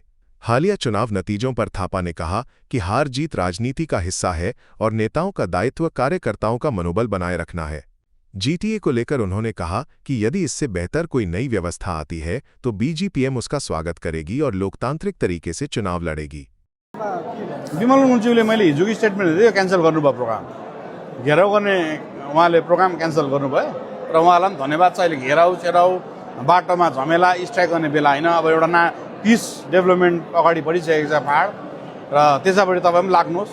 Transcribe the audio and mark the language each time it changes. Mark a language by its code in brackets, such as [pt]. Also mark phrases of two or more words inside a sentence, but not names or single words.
[hi] हालिया चुनाव नतीजों पर थापा ने कहा कि हार जीत राजनीति का हिस्सा है और नेताओं का दायित्व कार्यकर्ताओं का मनोबल बनाए रखना है। जीटीए को लेकर उन्होंने कहा कि यदि इससे बेहतर कोई नई व्यवस्था आती है तो बीजीपीएम उसका स्वागत करेगी और लोकतांत्रिक तरीके से चुनाव लड़ेगी। [ne] विमल गुरुङज्यूले मैले हिजोको स्टेटमेन्ट दियो, क्यान्सल गर्नुभयो प्रोग्राम, घेराउ गर्ने उहाँले प्रोग्राम क्यान्सल गर्नुभयो र उहाँलाई पनि धन्यवाद छ। अहिले घेराउ चेराउ बाटोमा झमेला स्ट्राइक गर्ने बेला होइन, अब एउटा [en] peace development [ne] अगाडि बढिसकेको छ पहाड, र त्यसैपट्टि तपाईँ पनि लाग्नुहोस्।